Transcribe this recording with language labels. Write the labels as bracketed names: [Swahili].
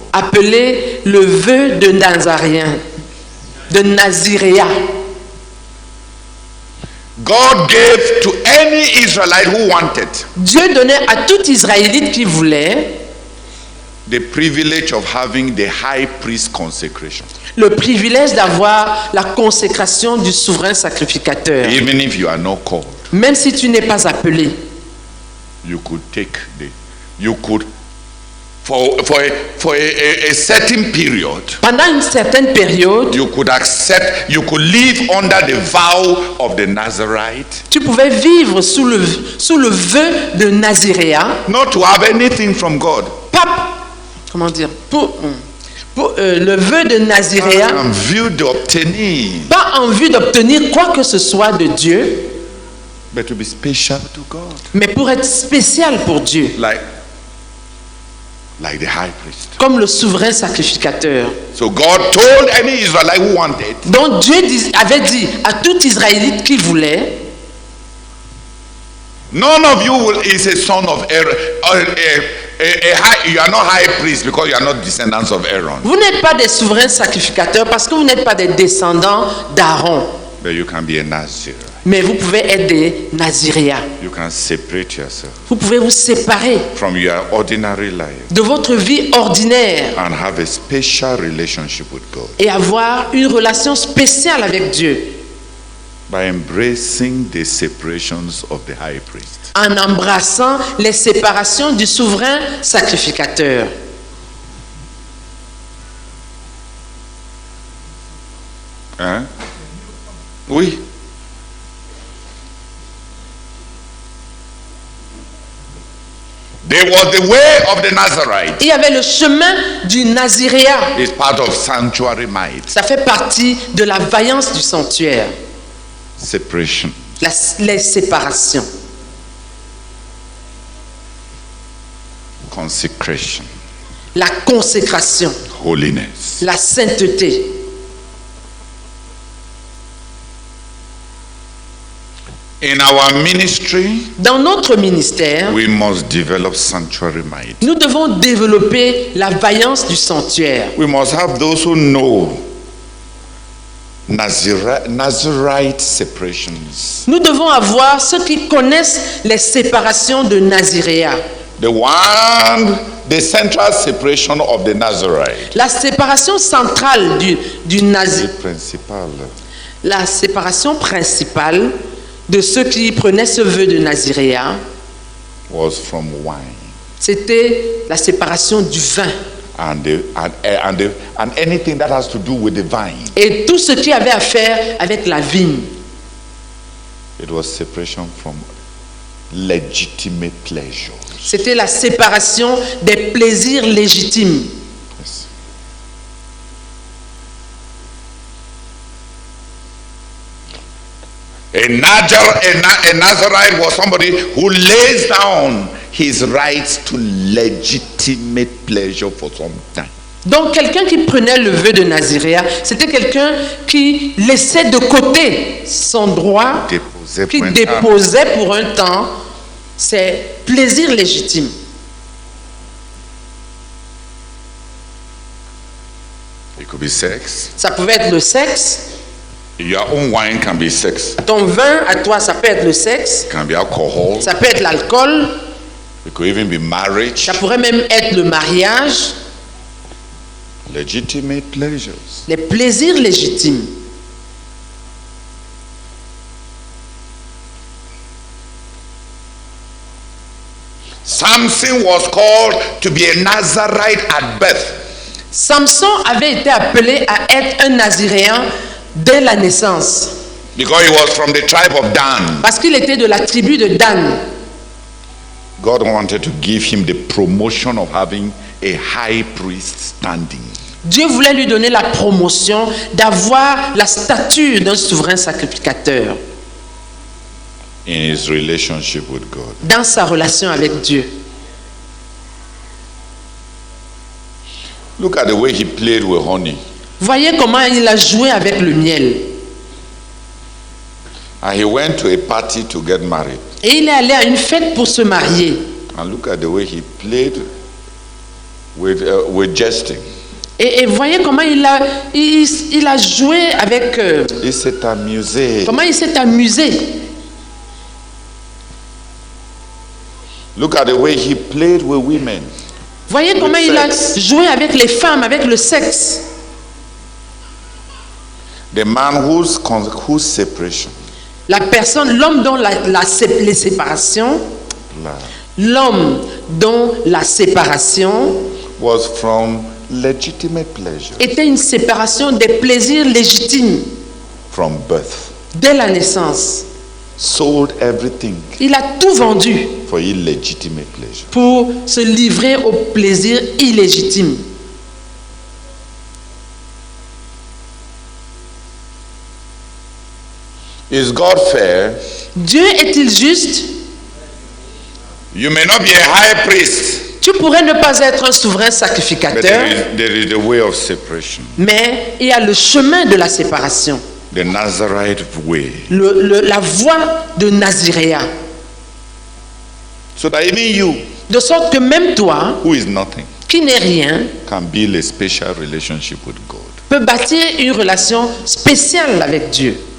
[French] appelé le vœu de Nazaréen, de Naziréa. [English] God gave to any Israelite who wanted [French] Dieu donnait à tout Israélite qui voulait [English] the privilege of having the high priest consecration. [French] le privilège d'avoir la consécration du souverain sacrificateur. [English] Even if you are not called, [French] Même si tu n'es pas appelé, [English] you could take you could for a certain period, [French] pendant une certaine période, [English] you could live under the vow of the Nazarite, [French] tu pouvais vivre sous le vœu de Naziréa, [English] not to have anything from God, [French] comment dire, pour le vœu de Naziréa, [English] and view the obtaining, [French] pas en vue d'obtenir quoi que ce soit de Dieu, [English] but to be special to God, [French] mais pour être spécial pour Dieu, [English] like the high priest. [French] comme le souverain sacrificateur. [English] So God told any Israelite who wanted, [French] Donc Dieu avait dit à tout Israélite qui voulait, [English] none of you is a son of Aaron. You are not high priest because you are not descendants of Aaron. [French] vous n'êtes pas des souverains sacrificateurs parce que vous n'êtes pas des descendants d'Aaron, [English] But you can be a Nazir. [French] mais vous pouvez être des Naziréas. [English] You can separate yourself [French] Vous pouvez vous séparer [English] from your ordinary life [French] de votre vie ordinaire [English] and have a special relationship with God [French] et avoir une relation spéciale avec Dieu [English] by embracing the separations of the high priest. [French] en embrassant les séparations du souverain sacrificateur. Hein? Oui. [English] There was the way of the Nazarite. [French] Il y avait le chemin du Naziréa. [English] It's part of sanctuary might. [French] Ça fait partie de la vaillance du sanctuaire, [English] Separation. [French] les séparations, [English] Consecration. [French] la consécration, [English] Holiness. [French] la sainteté. [English] In our ministry, [French] Dans notre ministère, [English] we must develop sanctuary might. [French] nous devons développer la vaillance du sanctuaire. [English] We must have those who know Nazarite separations. [French] Nous devons avoir ceux qui connaissent les séparations de Naziréa. [English] The central separation of the Nazarite. [French] La séparation centrale du Nazi, [English] Principal. [French] la séparation principale de ceux qui prenaient ce vœu de Naziréa, [English] Was from wine [French] c'était la séparation du vin [English] and anything that has to do with the vine. [French] et tout ce qui avait à faire avec la vigne. [English] It was separation from legitimate pleasure. [French] C'était la séparation des plaisirs légitimes. [English] Yes. A Nazarite was somebody who lays down his rights to legitimate pleasure for some time. [French] Donc quelqu'un qui prenait le vœu de Naziréa, c'était quelqu'un qui laissait de côté son droit, qui déposait pour un temps ses plaisirs légitimes. [English] It could be sex. [French] Ça pouvait être le sexe. [English] Your own wine can be sex. [French] Ton vin à toi, ça peut être le sexe. [English] It can be alcohol. [French] Ça peut être l'alcool. [English] It could even be marriage. [French] Ça pourrait même être le mariage. [English] Legitimate pleasures. [French] Les plaisirs légitimes. [English] Samson was called to be a Nazarite at birth. [French] Samson avait été appelé à être un Naziréen dès la naissance. [English] Because he was from the tribe of Dan. [French] Parce qu'il était de la tribu de Dan. [English] God wanted to give him the promotion of having a high priest standing. [French] Dieu voulait lui donner la promotion d'avoir la stature d'un souverain sacrificateur [English] In his relationship with God. [French] dans sa relation avec Dieu. [English] Look at the way he played with honey. [French] Voyez comment il a joué avec le miel. [English] And he went to a party to get married. [French] Et il est allé à une fête pour se marier. [English] And look at the way he played with jesting. [French] Et voyez comment il a joué avec... Il s'est amusé. comment il s'est amusé. [English] Look at the way he played with women. [French] Voyez comment il a joué avec les femmes, avec le sexe. [English] The man whose separation, [French] La personne, l'homme dont les séparations, l'homme dont la séparation [English] was from legitimate pleasure, [French] était une séparation des plaisirs légitimes [English] from birth. [French] dès la naissance. [English] Sold everything [French] Il a tout vendu [English] for illegitimate pleasure. [French] pour se livrer aux plaisirs illégitimes. [English] Is God fair? [French] Dieu est-il juste? [English] You may not be a high priest, [French] Tu pourrais ne pas être un souverain [English] but [French] sacrificateur, [English] there is the way of separation, [French] mais il y a le chemin de la séparation, [English] the Nazarite way. [French] la voie de Naziréa. [English] So that even you, [French] De sorte que même toi, [English] who is nothing, [French] qui n'es rien, [English] can build a special relationship with God. [French] peut bâtir une relation spéciale avec Dieu.